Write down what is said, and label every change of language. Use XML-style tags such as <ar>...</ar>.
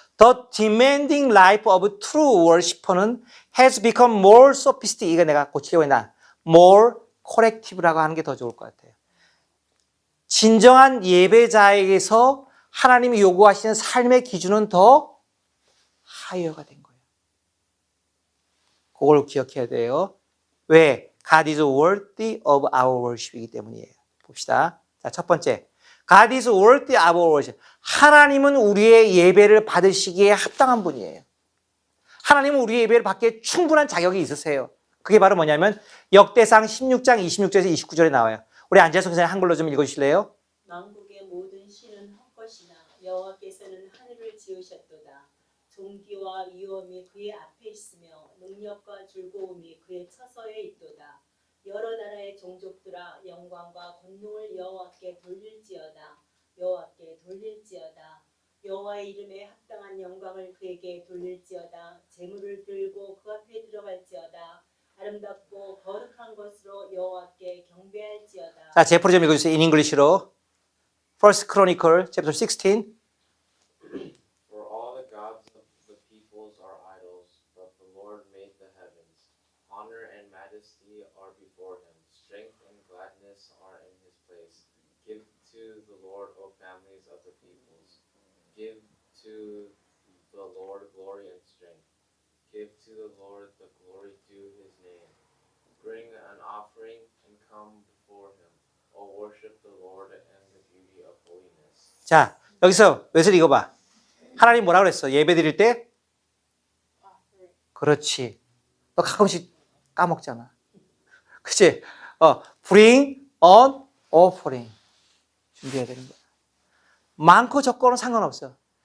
<en>The demanding life of true worshiper는 has become more sophisticated.</en> <ko>이거 내가 고치려고 했나?</ko> <en>more corrective</en> <ko>라고 하는 게 더 좋을 것 같아요. 진정한 예배자에게서 하나님이 요구하시는 삶의 기준은 더 하이어가 된 거예요. 그걸 기억해야 돼요. 왜?</ko> <en>God is worthy of our worship이기 때문이에요.</en> <ko>봅시다. 자, 첫 번째.</ko> <en>God is worthy of our worship.</en> <ko>하나님은 우리의 예배를 받으시기에 합당한 분이에요. 하나님은 우리의 예배를 받기에 충분한 자격이 있으세요. 그게 바로 뭐냐면 역대상 16장 26절에서 29절에 나와요. 우리 안재석 선생님 한글로 좀 읽어주실래요? 만국의 모든 신은 헛것이나 여호와께서는 하늘을 지으셨도다. 존귀와 위엄이 그의 앞에 있으며 능력과 즐거움이 그의 처소에 있도다. 여러 나라의 종족들아 영광과 권능을 여호와께 돌릴지어다. 여호와께 돌릴지어다. 여호와의 이름에 합당한 영광을 그에게 돌릴지어다. 재물을 들고 그 앞에 들어갈지어다. 아름답고 거룩한 것으로 여호와께 경배할지어다. 자, 제프로 좀 읽어주세요.</ko> <en>In English로. First Chronicle, chapter 16. For all the gods of the peoples are idols, but the Lord made the heavens. Honor and majesty are before him. Strength and gladness are in his place. Give to the Lord, O families of the peoples. Give to the Lord glory and strength. Give to the Lord the glory due his name. Bring an offering and come before him. O worship the Lord and the beauty of holiness.</en> <ko>자, 여기서 웨슬리 이거 봐. 하나님 뭐라 그랬어? 예배 드릴 때? 그렇지. 너 가끔씩 까먹잖아. 그치?</ko> <en>bring an offering.</en> <ko>준비해야 되는 거야. 많고 적고는 상관없어.</ko>